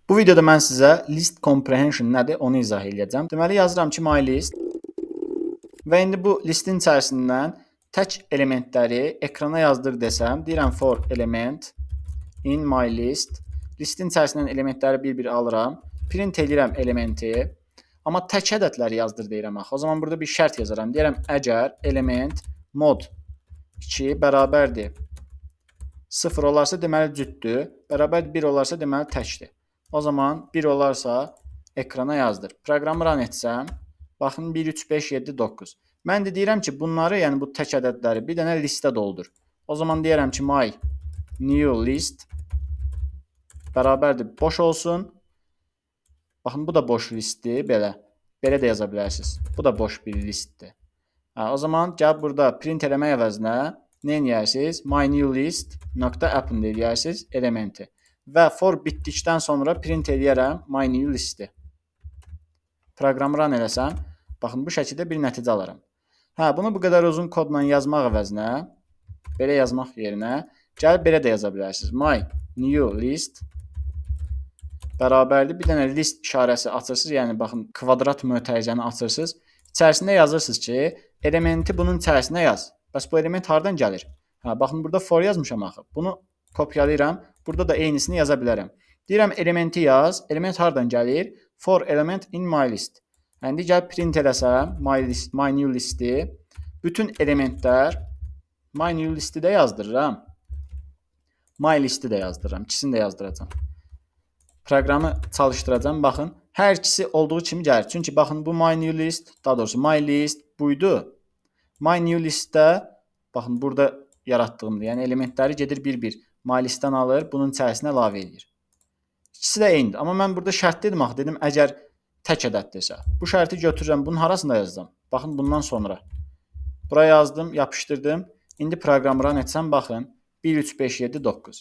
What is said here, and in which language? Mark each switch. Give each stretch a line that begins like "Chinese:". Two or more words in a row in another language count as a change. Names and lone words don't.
Azerbaijani: Bu videoda mən sizə
English: list comprehension
Azerbaijani: nədir onu izah edəcəm. Deməli yazıram ki, mylist və indi bu listin içərisindən tək elementləri ekrana yazdır desəm, deyirəm
English: for element in mylist.
Azerbaijani: Listin içərisindən elementləri bir-bir alıram, print edirəm elementi, amma tək ədədləri yazdır deyirəm axı. O zaman burada bir şərt yazaram. Deyirəm əgər element mod 2 bərabərdir 0 olarsa deməli cütdür, bərabər 1 olarsa deməli təkdir. O zaman 1 olarsa ekrana yazdır. Proqramı run etsəm, baxın 1, 3, 5, 7, 9. Mən də deyirəm ki, bunları, yəni bu tək ədədləri bir dənə listə doldur. O zaman deyirəm ki,
English: my new list
Azerbaijani: bərabərdir boş olsun. Baxın, bu da boş listdir, belə. Belə də yaza bilərsiniz. Bu da boş bir listdir. O zaman gəlib burada print eləmək əvəzinə nə edərsiniz?
English: My new list
Azerbaijani: .append edərsiniz elementi. Və for bitdikdən sonra print edərəm
English: my new listi.
Azerbaijani: Proqramı run eləsəm, baxın bu şəkildə bir nəticə alaram. Bunu bu qədər uzun kodla yazmaq əvəzinə, belə yazmaq yerinə, gəlib belə də yaza bilərsiniz.
English: My new list
Azerbaijani: bərabərdir. Bir dənə list işarəsi açırsınız, yəni baxın kvadrat mötərizəni açırsınız. İçərisində yazırsınız ki, elementi bunun içərisinə yaz. Bəs bu element hardan gəlir? Baxın burada for yazmışam axı. Bunu kopyalayıram. Burada da eynisini yaza bilərəm. Deyirəm elementi yaz. Element hardan gəlir?
English: For element in my list.
Azerbaijani: İndi gəlib print eləsəm
English: my new listi.
Azerbaijani: Bütün elementlər
English: my new listi
Azerbaijani: də yazdırıram.
English: My listi
Azerbaijani: də yazdırıram. İkisini də yazdıracağam. Proqramı çalışdıracağam. Baxın, hər ikisi olduğu kimi gəlir. Çünki baxın bu
English: my new list,
Azerbaijani: daha doğrusu
English: my list
Azerbaijani: buydu.
English: My new listdə
Azerbaijani: baxın burada yaratdığımdır. Yəni elementləri gedir bir-bir
English: my listdən
Azerbaijani: alır, bunun içərisinə əlavə edir. İkisi də eynidir. Amma mən burada şərt dedim axı, dedim əgər tək ədəddirsə. Bu şərti götürürəm, bunun harasında yazacağam? Baxın bundan sonra. Buraya yazdım, yapışdırdım. İndi proqramı run etsəm, baxın 1, 3, 5, 7, 9.